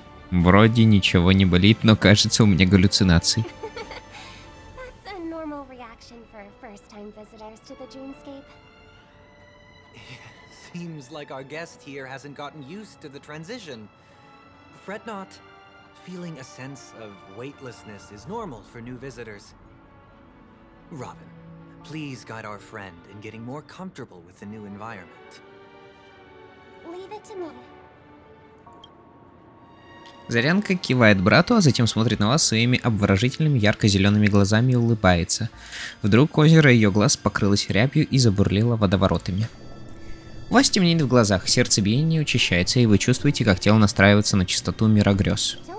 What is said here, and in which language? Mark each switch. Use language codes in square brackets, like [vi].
[ru] Вроде ничего не болит, но кажется, у меня галлюцинации. [en] That's a normal reaction for first-time visitors to the Dreamscape. Seems like our guest here hasn't gotten used to the transition. Fret not. Feeling a sense of weightlessness is normal for new visitors. Robin, please guide our friend in getting more comfortable with the new environment. Leave it to me. [ru] Зарянка кивает брату, а затем смотрит на вас своими обворожительными ярко-зелеными глазами и улыбается. Вдруг озеро ее глаз покрылось рябью и забурлило водоворотами. У вас темнеет в глазах, сердцебиение учащается, и вы чувствуете, как тело настраивается на частоту мира грез.